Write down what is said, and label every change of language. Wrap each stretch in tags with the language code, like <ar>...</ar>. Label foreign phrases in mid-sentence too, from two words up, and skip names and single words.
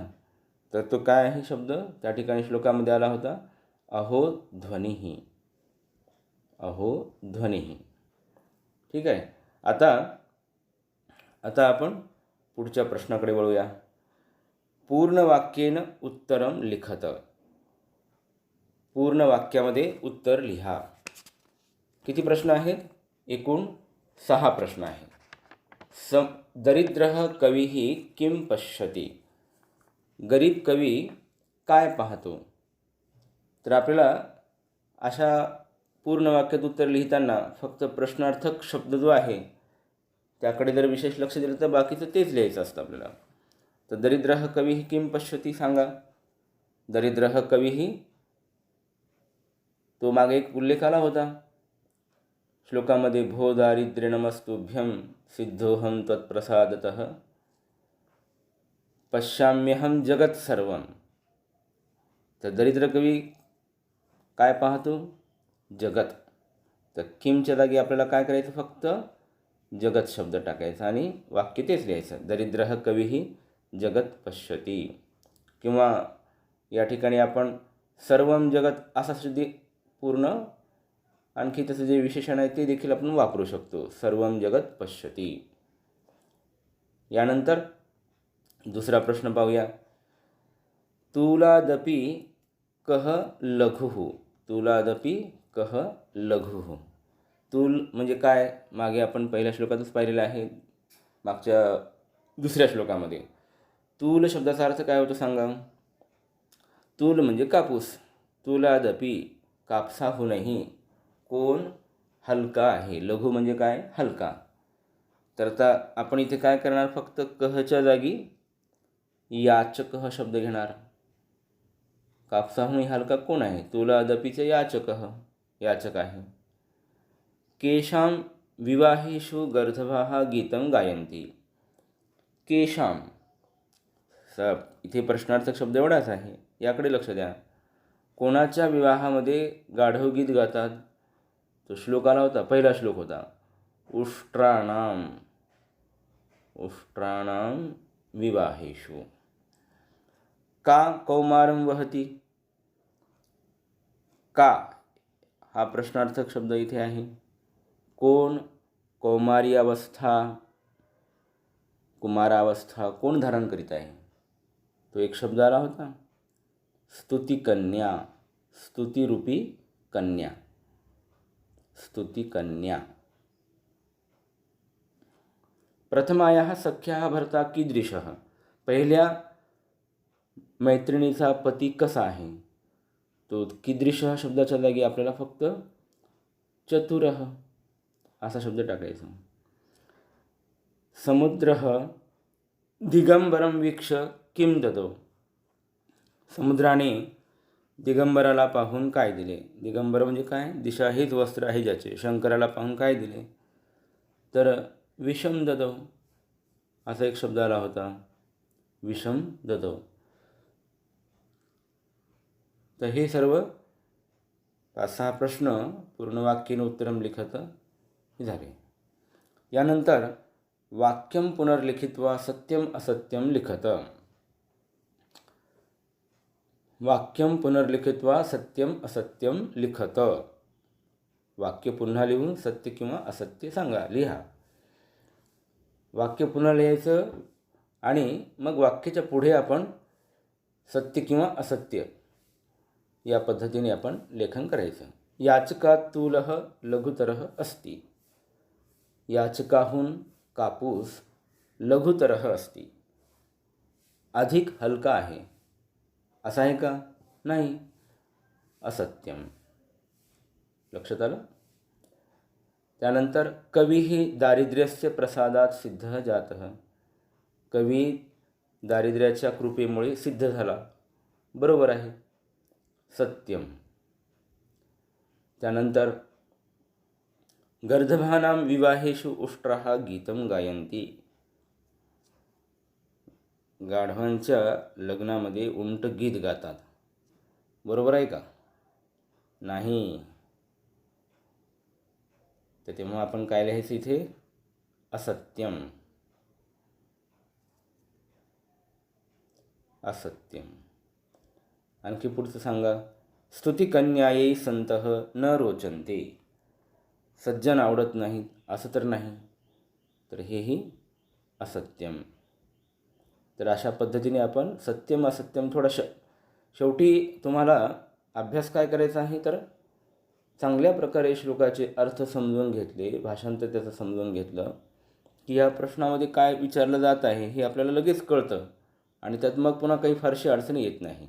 <mr>तर तो काय आहे शब्द? त्या ठिकाणी श्लोकामध्ये आला होता,</mr> <sa>अहो ध्वनिः. अहो ध्वनिः.</sa> <mr>ठीक आहे. आता आपण पुढच्या प्रश्नाकडे वळूया.</mr> <sa>पूर्ण वाक्येन उत्तरम लिखत.</sa> <mr>पूर्ण वाक्यामध्ये उत्तर लिहा. किती प्रश्न आहेत? एकूण 6 प्रश्न आहेत.</mr> <sa>दरिद्रः कविः किं पश्यति.</sa> <mr>गरीब कवी काय पाहतो? तर आपल्याला अशा पूर्ण वाक्यात उत्तर लिहिताना फक्त प्रश्नार्थक शब्द जो आहे त्याकडे जर विशेष लक्ष दिलं तर बाकीचं तेच लिहायचं असतं आपल्याला. तर</mr> <sa>दरिद्रः कविः किं पश्यति</sa> <mr>सांगा.</mr> <sa>दरिद्रः कविः,</sa> <mr>तो मागे एक उल्लेख आला होता श्लोकामध्ये,</mr> <sa>भो दारिद्र्य नमस्तुभ्यं सिद्धोहं त्वत्प्रसादतः पश्याम्यहं जगत सर्वं.</sa> <mr>तर दरिद्र कवी काय पाहतो? जगत. तर किमच्या जागी आपल्याला काय करायचं? फक्त जगत शब्द टाकायचा आणि वाक्य तेच लिहायचं,</mr> <sa>दरिद्रः कविः जगत पश्यति.</sa> <mr>किंवा या ठिकाणी आपण</mr> <sa>सर्वं जगत</sa> <mr>असा सुद्धा पूर्ण आणखी त्याचं जे विशेषण आहे ते देखील आपण वापरू शकतो,</mr> <sa>सर्वं जगत पश्यति.</sa> <mr>यानंतर दुसरा प्रश्न पाहूया.</mr> <sa>तुलादपि कः लघुः. तुलादपि कः लघुः.</sa> <mr>तूल म्हणजे काय? मागे आपण पहिल्या श्लोकातच पाहिलेलं आहे, मागच्या दुसऱ्या श्लोकामध्ये. तूल शब्दाचा अर्थ काय होतो सांगा? तूल म्हणजे कापूस. तुलादपि, कापसाहूनही कोण हलका आहे. लघु म्हणजे काय? हलका. तर आता आपण इथे काय करणार? फक्त कहच्या जागी याचकः शब्द घेणार. कापसाहूनही हलका कोण आहे? तुलादपीचे याचकः, याचक आहे.</mr> <sa>केशां विवाहेषु गर्धवाः गीतं गायन्ति. केशां,</sa> <mr>इथे प्रश्नार्थक शब्द एवढाच आहे, याकडे लक्ष द्या. कोणाच्या विवाहामध्ये गाढव गीत गातात? तो श्लोक आला होता, पहिला श्लोक होता,</mr> <sa>उष्ट्राणां. उष्ट्राणां विवाहेषु. का कौमारं वहति.</sa> <mr>का हा प्रश्नार्थक शब्द इथे आहे. कोण? कौमारी अवस्था, कुमारावस्था कोण धारण करीत आहे? तो एक शब्द आला होता, स्तुती कन्या. स्तुतिरूपी कन्या. स्तुती कन्या.</mr> <sa>प्रथमायाः सख्याः भर्ता कीदृशः.</sa> <mr>पहिल्या मैत्रिणीचा पती कसा आहे? तो कीदृशः शब्दाच्या जागी आपल्याला फक्त चतुरः असा शब्द टाकायचा.</mr> <sa>समुद्रः दिगंबरं वीक्ष किं ददौ.</sa> <mr>समुद्राने दिगंबराला पाहून काय दिले? दिगंबर म्हणजे काय? दिशा हेच वस्त्र आहे ज्याचे. शंकराला पाहून काय दिले? तर</mr> <sa>विषम ददौ</sa> <mr>असा एक शब्द आला होता.</mr> <sa>विषम ददौ.</sa> <mr>तर हे सर्व 5-6 प्रश्न</mr> <sa>पूर्ण वाक्येन उत्तरं लिखत</sa> <mr>हे झाले.</mr> <sa>यानंतर वाक्यम पुनर्लिखित्वा सत्यम असत्यम लिखत. वाक्यम पुनर्लिखित्वा सत्यम असत्यम लिखत.</sa> <mr>वाक्य पुन्हा लिहून सत्य किंवा असत्य सांगा, लिहा. वाक्य पुन्हा लिहायचं आणि मग वाक्याच्या पुढे आपण सत्य किंवा असत्य या पद्धतीने आपण लेखन करायचं.</mr> <sa>याचकातूलः लघुतरः अस्ति.</sa> <mr>याचकाहून कापूस</mr> <sa>लघुतरः अस्ति.</sa> <mr>अधिक हलका आहे. असं आहे का? नाही. असत्यम. लक्षात आलं?</mr> <sa>त्यानंतर कवीही दारिद्र्यस्य प्रसादात सिद्ध जातः.</sa> <mr>कवी दारिद्र्याच्या कृपेमुळे सिद्ध झाला. बरोबर आहे. सत्यम.</mr> <sa>त्यानंतर गर्दभानां विवाहेषु उष्ट्राः गीतं गायन्ति.</sa> <mr>गाढवांच्या लग्नामध्ये उंट गीत गातात. बरोबर आहे का? नाही. तर तेव्हा आपण काय लिहायचं इथे?</mr> <sa>असत्यम. असत्यम.</sa> <mr>आणखी पुढचं सांगा.</mr> <sa>स्तुतिकन्यायै संतः न रोचन्ते.</sa> <mr>सज्जन आवडत नाहीत असं तर नाही, तर हेही असत्यम. तर अशा पद्धतीने आपण</mr> <sa>सत्यम असत्यम</sa> <mr>थोडं शेवटी तुम्हाला अभ्यास काय करायचा आहे, तर चांगल्या प्रकारे श्लोकाचे अर्थ समजून घेतले, भाषांतर त्याचं समजून घेतलं की या प्रश्नामध्ये काय विचारलं जात आहे हे आपल्याला लगेच कळतं आणि त्यात मग पुन्हा काही फारशी अडचणी येत नाही.</mr>